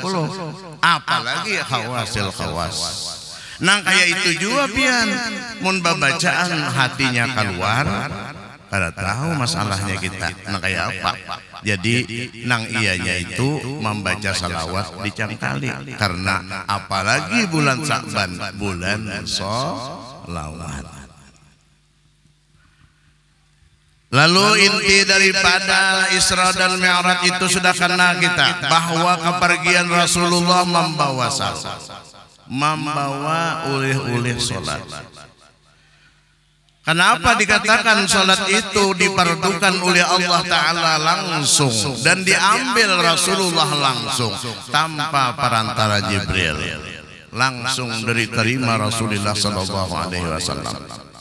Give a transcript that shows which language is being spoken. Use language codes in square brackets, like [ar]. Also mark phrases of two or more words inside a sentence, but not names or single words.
[bjn] Apalagi [ar] خواص الخواص. [bjn] Nang kayak itu juga pian, mun babacaan hatinya keluar, kada tahu masalahnya kita. Nang kayak apa? [id] Jadi nang ianya itu membaca salawat dicangkali, karena apalagi bulan Sa'ban, bulan sholawat. Lalu inti daripada Isra dan Mi'raj itu sudah kena kita, bahwa kepergian Rasulullah membawa salat, membawa oleh-oleh sholat. Kenapa dikatakan sholat itu diperdukan oleh [ar] الله تعالى [id] langsung dan diambil Rasulullah langsung tanpa perantara Jibril, langsung diterima Rasulullah SAW?